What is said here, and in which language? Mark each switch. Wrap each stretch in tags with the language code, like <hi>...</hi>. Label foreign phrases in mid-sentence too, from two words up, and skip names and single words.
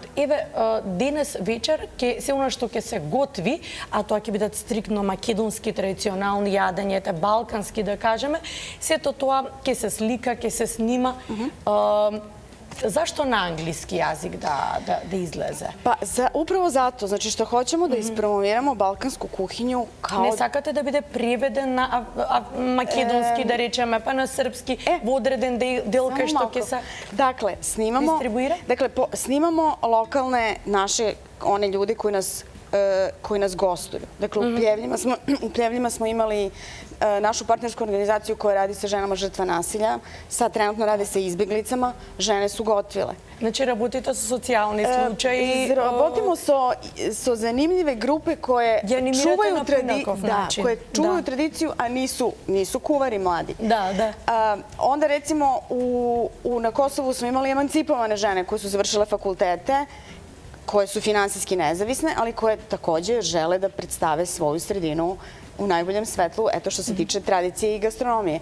<mk>Еве, денес вечер се она што ќе се готви, а тоа ќе бидат стриктно македонски традиционални јадењата, балкански да кажеме, сето тоа ќе се слика, ќе се снима. Зашто на англиски јазик да излезе?</mk> <sr>Pa upravo zato, znači što hoćemo da ispromoviramo balkansku kuhinju kao...</sr> <mk>Не сакате да биде преведен на македонски, да речеме, па на српски, во одреден дел кај што ќе се</mk> <sr>Dakle,</sr> <mk>дистрибуира?</mk> <sr>Snimamo lokalne naše, one ljude koji nas gostuju. Dakle, u Pljevljima smo imali našu partnersku organizaciju koja radi sa ženama žrtva nasilja. Sad trenutno rade sa izbjeglicama. Žene su gotvile.</sr> <mk>Значи работите со социјални случаи.</mk> <sr>Работимо со занимљиве групе koje čuvaju tradiciju, a nisu kuvari mladi. Onda recimo na Kosovu smo imali emancipovane žene koje su završile fakultete, koje su finansijski nezavisne, ali koje takođe žele da predstave svoju sredinu u najboljem svetlu, eto što se tiče tradicije i gastronomije.</sr>